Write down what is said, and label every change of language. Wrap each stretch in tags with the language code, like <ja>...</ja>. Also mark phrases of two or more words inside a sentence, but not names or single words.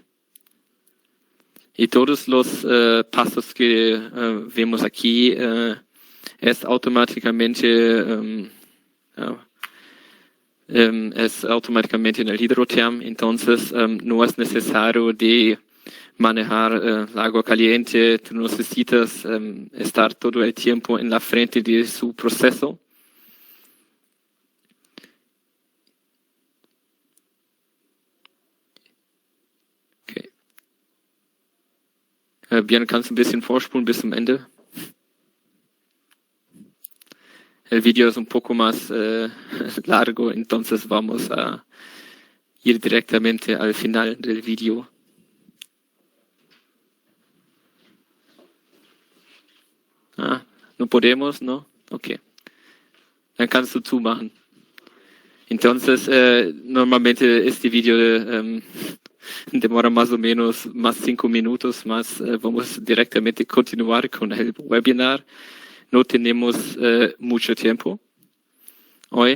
<es>Y todos los pasos que vemos aquí es automáticamente en el hidrotherm, entonces no es necesario de manejar el agua caliente, tú necesitas estar todo el tiempo en la frente de su proceso.</es> <de>Björn, kannst du ein bisschen vorspulen bis zum Ende?</de> <es>El video es un poco más largo, entonces vamos a ir directamente al final del video. No podemos, ¿no?</es> <de>Okay. Dann kannst du zumachen.</de> <es>Entonces, normalmente este video demora más o menos más 5 minutos, más vamos directamente a continuar con el webinar. No tenemos mucho tiempo hoy.</es>